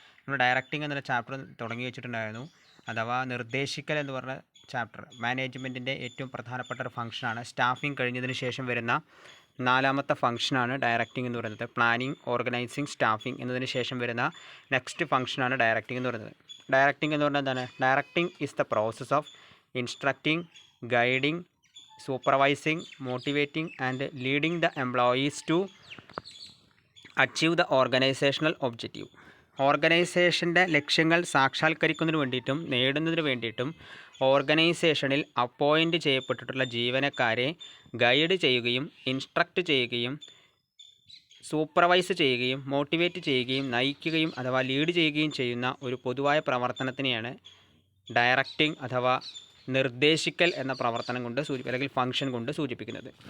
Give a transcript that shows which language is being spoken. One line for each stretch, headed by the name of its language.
Malayalam: നമ്മൾ ഡയറക്റ്റിംഗ് എന്നുള്ള ചാപ്റ്റർ തുടങ്ങി വെച്ചിട്ടുണ്ടായിരുന്നു. അഥവാ നിർദ്ദേശിക്കൽ എന്ന് പറഞ്ഞ ചാപ്റ്റർ മാനേജ്മെൻറ്റിൻ്റെ ഏറ്റവും പ്രധാനപ്പെട്ട ഒരു ഫംഗ്ഷനാണ്. സ്റ്റാഫിംഗ് കഴിഞ്ഞതിന് ശേഷം വരുന്ന നാലാമത്തെ ഫംഗ്ഷനാണ് ഡയറക്റ്റിംഗ് എന്ന് പറയുന്നത്. പ്ലാനിംഗ്, ഓർഗനൈസിങ്, സ്റ്റാഫിംഗ് എന്നതിന് ശേഷം വരുന്ന നെക്സ്റ്റ് ഫംഗ്ഷനാണ് ഡയറക്റ്റിംഗ് എന്ന് പറയുന്നത്. ഡയറക്റ്റിംഗ് എന്ന് പറഞ്ഞാൽ എന്താണ്?
English: Directing is the process of instructing, guiding, supervising, motivating and leading the employees to achieve the organizational objective.
Malayalam: ഓർഗനൈസേഷൻ്റെ ലക്ഷ്യങ്ങൾ സാക്ഷാത്കരിക്കുന്നതിന് വേണ്ടിയിട്ടും നേടുന്നതിന് വേണ്ടിയിട്ടും ഓർഗനൈസേഷനിൽ അപ്പോയിൻ്റ് ചെയ്യപ്പെട്ടിട്ടുള്ള ജീവനക്കാരെ ഗൈഡ് ചെയ്യുകയും ഇൻസ്ട്രക്റ്റ് ചെയ്യുകയും സൂപ്പർവൈസ് ചെയ്യുകയും മോട്ടിവേറ്റ് ചെയ്യുകയും നയിക്കുകയും അഥവാ ലീഡ് ചെയ്യുകയും ചെയ്യുന്ന ഒരു പൊതുവായ പ്രവർത്തനത്തിനെയാണ് ഡയറക്റ്റിംഗ് അഥവാ നിർദ്ദേശിക്കൽ എന്ന പ്രവർത്തനം കൊണ്ട് അല്ലെങ്കിൽ ഫംഗ്ഷൻ കൊണ്ട് സൂചിപ്പിക്കുന്നത്.